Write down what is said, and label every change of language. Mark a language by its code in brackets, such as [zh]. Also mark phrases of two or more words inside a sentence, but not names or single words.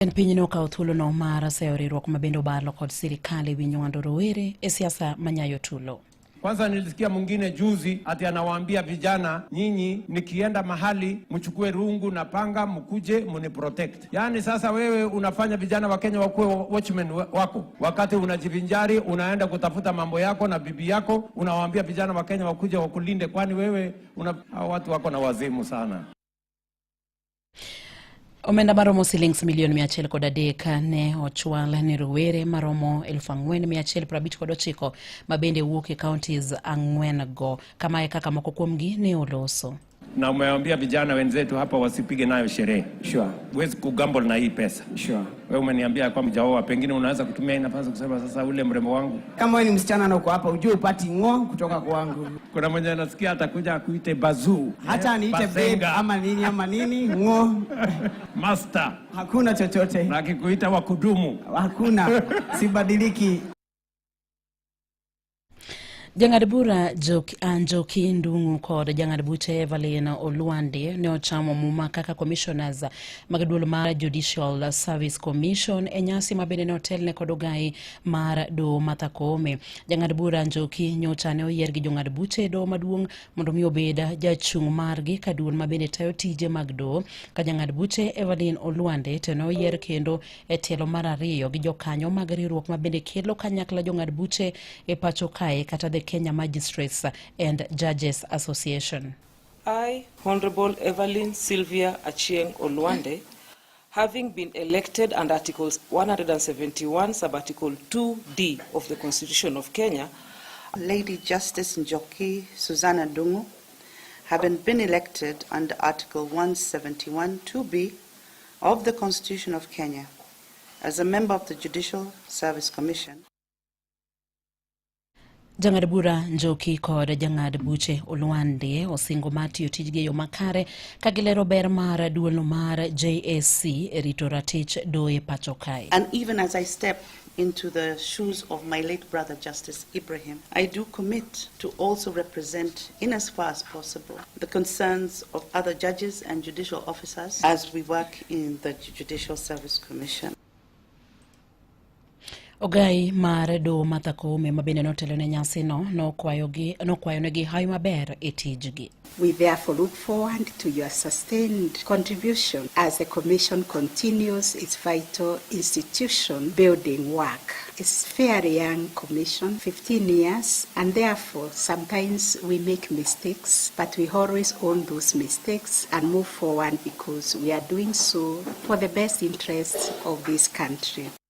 [luo] En pinyno ka thuolo no mar seyo riwruok mabende obalo kod sirikali winywando rowere e siasa manyayo tulo. [sw] Kwanza nilisikia mwingine juzi ati anawaambia vijana, nyinyi nikienda mahali mchukue rungu na panga mkuje mniprotect. Yaani sasa wewe unafanya vijana wa Kenya wakuwe watchmen wako. Wakati unajivinjari unaenda kutafuta mambo yako na bibi yako, unawaambia vijana wa Kenya wakuje wakulinde, kwani wewe watu wako na wazimu sana. [luo] Omenda maromo silings milioni 130 ne ochwal ni rowere maromo 4,159 mabende wuok e counties 4 go kama kaka moko kuomgi ne oloso. [sw] Na umeambia vijana wenzetu hapa wasipige nayo sherehe. Sure. Huwezi kugamble na hii pesa. Sure. Wewe umeniambia kwa mjaoa, pengine unaweza kutumia hii nafasi kusema sasa ule mrembo wangu. Kama wewe ni msichana na uko hapa ujue upati ngo kutoka kwangu. Kuna mmoja anasikia atakuja kuite bazoo. Hata niite babe ama nini ngo. Master. Hakuna chochote. Na akikuita wakudumu. Hakuna. Sibadiliki. [luo] Jang'ad bura Njoki Ndung'u kod jang'ad buche Evelyn Oluande ne ochamo muma kaka commissioners mag duol mar [en] Judicial Service Commission [luo] e nyasi mabende ne otelne kod ogai mar do Martha Koome. Jang'ad bura Njoki nyocha ne oyier gi jong'ad buche do maduong' mondo mi obed jachung' margi ka duol mabende tayo tije mag do, ka jang'ad buche Evelyn Oluande to ne oyier kendo e telo mar ariyo gi jokanyo mag riwruok mabende kelo kanyakla jong'ad buche e pacho kae kata [en] the Kenya Magistrates and Judges Association. I, Honorable Evelyn Sylvia Achieng Oluande, having been elected under Articles 171, Sub-Article 2D of the Constitution of Kenya, Lady Justice Njoki Susanna Ndung'u, having been elected under Article 171 2B of the Constitution of Kenya as a member of the Judicial Service Commission. [luo] Jang'ad bura Njoki kod jang'ad buche Oluande osingo matiyo tijgi yo makare kagilero ber mar duolno mar JSC e rito ratich do e pacho kae. [en] And even as I step into the shoes of my late brother Justice Ibrahim, I do commit to also represent in as far as possible the concerns of other judges and judicial officers as we work in the Judicial Service Commission. [luo] Ogai mar do Martha Koome mabende notelo ne nyasi no kwayo negi hayo maber e tijgi. [en] We therefore look forward to your sustained contribution as the Commission continues its vital institution building work. It's a fairly young Commission, 15 years, and therefore sometimes we make mistakes, but we always own those mistakes and move forward because we are doing so for the best interests of this country.